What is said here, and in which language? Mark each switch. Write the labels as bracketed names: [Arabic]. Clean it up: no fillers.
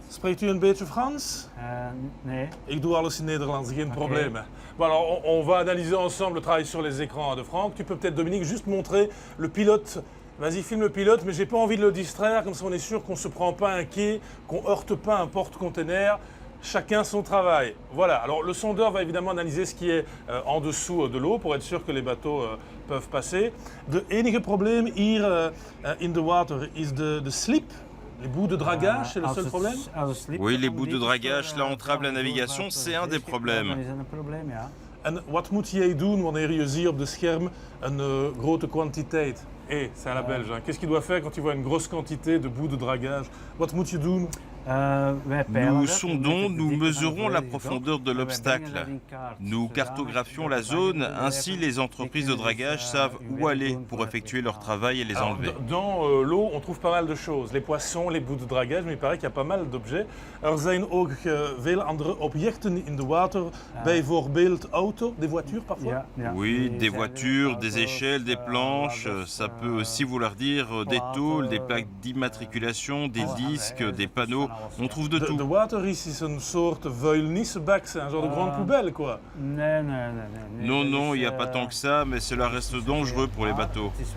[Dutch] Spreekt u een beetje Frans? Nee. Ik doe alles in Nederlands, geen Ok. [French] problème. Bon alors on va analyser ensemble le travail sur les écrans de Franck. Tu peux peut-être Dominique juste montrer le pilote. Vas-y, filme le pilote, mais j'ai pas envie de le distraire, comme ça on est sûr qu'on ne se prend pas un quai, qu'on heurte pas un porte-container. chacun son travail. Voilà, alors le sondeur va évidemment analyser ce qui est en dessous de l'eau pour être sûr que les bateaux peuvent passer. [Dutch] De enige probleem hier in [English] the water is the slip. [French] Les bouts de dragage, c'est le seul problème? Oui, les bouts de dragage, là, entravent la navigation, c'est un des problèmes. [Dutch] En wat moet jij doen wanneer je ziet op de scherm een grote kwantiteit? [French] C'est à la belge. Hein. Qu'est-ce qu'il doit faire quand il voit une grosse quantité de bouts de dragage? [Dutch] Wat moet je doen? [French] Nous sondons, nous mesurons la profondeur de l'obstacle. Nous cartographions la zone, ainsi les entreprises de dragage savent où aller pour effectuer leur travail et les enlever. Dans l'eau, on trouve pas mal de choses. Les poissons, les bouts de dragage, mais il paraît qu'il y a pas mal d'objets. [Dutch] Zijn ook veel andere objecten in de water, bijvoorbeeld auto, [French] des voitures parfois? Oui, des voitures, des échelles, des planches, ça peut aussi vouloir dire des tôles, des plaques d'immatriculation, des disques, des panneaux. On trouve de tout. [Dutch] De water is een soort vuilnisbak, [French] c'est un genre de grande poubelle, quoi. Non, non, il n'y a pas tant que ça, mais cela reste dangereux pour les bateaux.